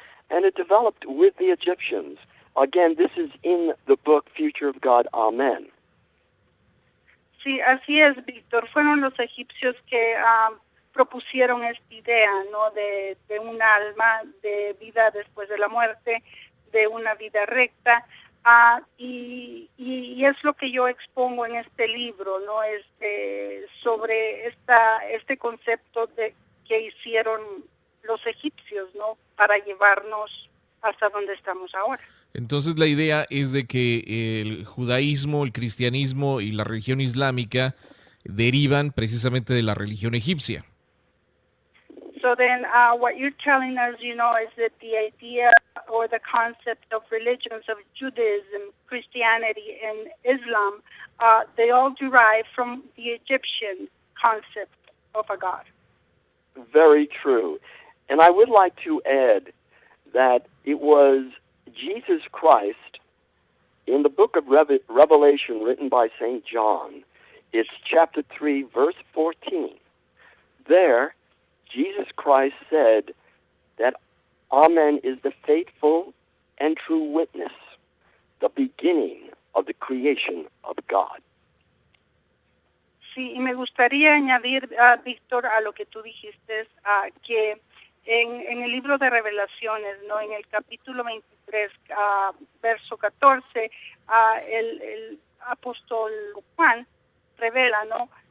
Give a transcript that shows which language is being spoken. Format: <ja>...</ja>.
<en>And it developed with the Egyptians. Again, this is in the book Future of God, Amen.</en> <es>Sí, así es, Víctor. Fueron los egipcios que propusieron esta idea, ¿no? De un alma, de vida después de la muerte, de una vida recta. Y es lo que yo expongo en este libro, ¿no? Sobre este concepto que hicieron los egipcios, ¿no? Para llevarnos hasta donde estamos ahora. Entonces la idea es de que el judaísmo, el cristianismo y la religión islámica derivan precisamente de la religión egipcia.</es> <en>So then what you're telling us, is that the idea or the concept of religions of Judaism, Christianity, and Islam, they all derive from the Egyptian concept of a God. Very true. And I would like to add that it was Jesus Christ in the book of Revelation written by St. John. It's chapter 3, verse 14. There, Jesus Christ said that Amen is the faithful and true witness, the beginning of the creation of God.</en> <es>Sí, y me gustaría añadir, Víctor, a lo que tú dijiste, que en el libro de Revelaciones, ¿no? En el capítulo 23, verso 14, el apóstol Juan revela, ¿no?</es>